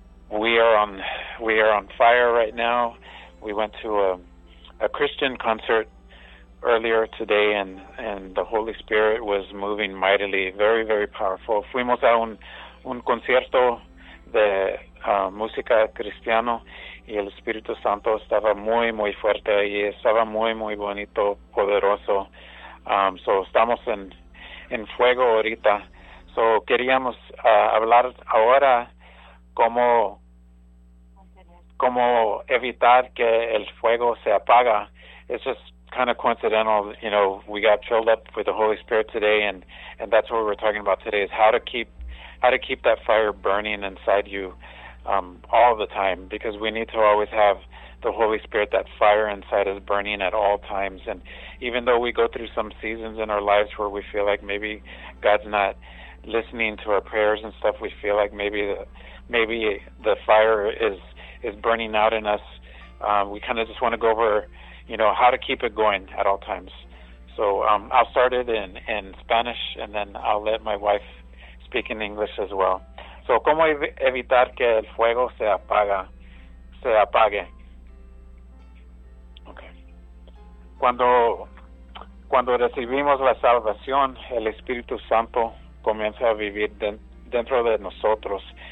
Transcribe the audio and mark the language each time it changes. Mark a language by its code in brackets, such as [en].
[en] We are on fire right now. We went to a Christian concert earlier today, and the Holy Spirit was moving mightily, very, very powerful. [es] Fuimos a un concierto de música cristiano, y el Espíritu Santo estaba muy, muy fuerte, y estaba muy, muy bonito, poderoso. So estamos en fuego ahorita. So queríamos hablar ahora cómo evitar que el fuego se apaga. [en] It's just kind of coincidental, you know, we got filled up with the Holy Spirit today, and that's what we're talking about today, is how to keep that fire burning inside you all the time, because we need to always have the Holy Spirit, that fire inside us burning at all times. And even though we go through some seasons in our lives where we feel like maybe God's not listening to our prayers and stuff, we feel like maybe the fire is burning out in us, we kind of just want to go over, you know, how to keep it going at all times. So I'll start it in Spanish, and then I'll let my wife speak in English as well. [es] So, ¿cómo evitar que el fuego se apague? Okay. Cuando recibimos la salvación, el Espíritu Santo comienza a vivir dentro de nosotros.